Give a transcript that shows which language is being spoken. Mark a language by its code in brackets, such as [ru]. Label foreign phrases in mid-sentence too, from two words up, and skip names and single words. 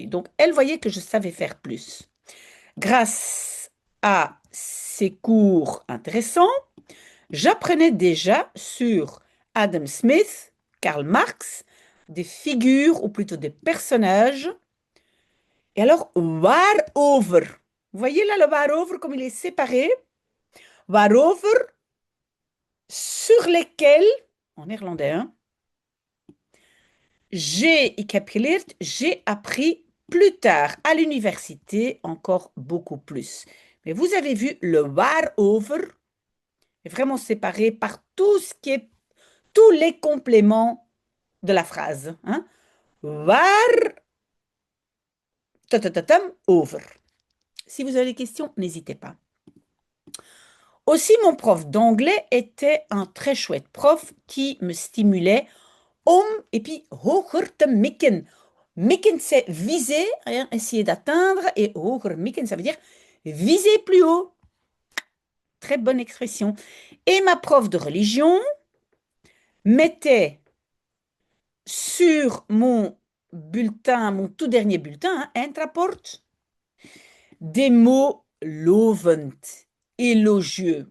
[fr] Donc, elle voyait que je savais faire plus. Grâce à ces cours intéressants, j'apprenais déjà sur Adam Smith, Karl Marx, des figures, ou plutôt des personnages. Et alors, waarover. Vous voyez là le waarover, comme il est séparé. Waarover, sur lesquels, en néerlandais, hein, [nl] ik heb geleerd, [fr] j'ai appris plus tard à l'université encore beaucoup plus. Mais vous avez vu, le waarover est vraiment séparé par tout ce qui est, tous les compléments de la phrase. Hein? [nl] Waar, over. [fr] Si vous avez des questions, n'hésitez pas. Aussi, mon prof d'anglais était un très chouette prof qui me stimulait et puis [nl] hoger te mikken. [fr] Mikken, c'est viser, hein, essayer d'atteindre, et [nl] hoger mikken, [fr] ça veut dire viser plus haut. Très bonne expression. Et ma prof de religion mettait sur mon bulletin, mon tout dernier bulletin, hein, Eintrapport, des mots lovend, élogieux.